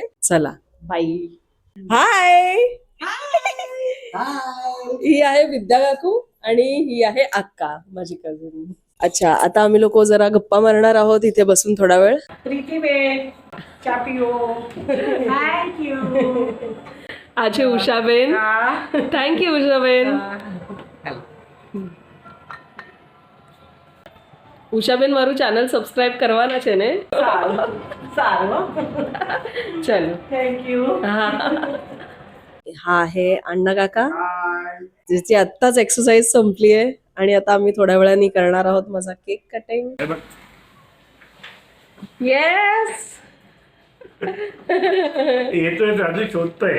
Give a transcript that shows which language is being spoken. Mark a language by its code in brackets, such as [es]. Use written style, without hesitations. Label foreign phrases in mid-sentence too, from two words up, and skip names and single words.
[mr] चला बाय. हाय. ही आहे विद्या काकू आणि ही आहे अक्का, माझी कझिन. अच्छा, आता आम्ही लोक जरा गप्पा मारणार आहोत इथे बसून थोडा वेळ. [gu] પ્રીતી બેન, ચા પીઓ. थँक्यू. આજે ઉષાબેન. [en] thank you [gu] ઉષાબેન. ઉષાબેન મારું ચેનલ સબસ્ક્રાઇબ કરવાના છે ને? સારું. [mr] चलो थँक्यू. हा आहे अण्णा काका, ज्याची आत्ताच एक्सरसाइज संपली आहे आणि आता आम्ही थोड्या वेळाने करणार आहोत माझा केक कटिंग. येस. येतोय राजू, शोधतोय.